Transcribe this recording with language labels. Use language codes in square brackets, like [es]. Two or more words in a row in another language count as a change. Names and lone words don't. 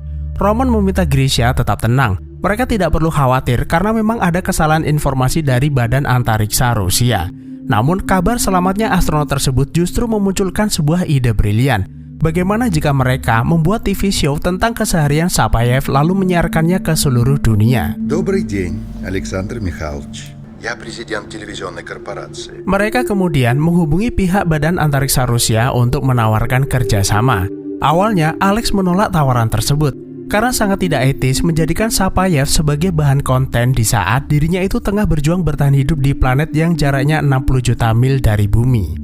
[id] Roman meminta Grisha tetap tenang. Mereka tidak perlu khawatir karena memang ada kesalahan informasi dari Badan Antariksa Rusia. Namun kabar selamatnya astronot tersebut justru memunculkan sebuah ide brilian. Bagaimana jika mereka membuat [en] TV show [id] tentang keseharian Sapayev lalu menyiarkannya ke seluruh dunia? [ru] Добрый день, Александр Михайлович. Я президент телевизионной корпорации. [id] Mereka kemudian menghubungi pihak Badan Antariksa Rusia untuk menawarkan kerjasama. Awalnya Alex menolak tawaran tersebut karena sangat tidak etis menjadikan Sapayev sebagai bahan konten di saat dirinya itu tengah berjuang bertahan hidup di planet yang jaraknya 60 juta mil dari bumi.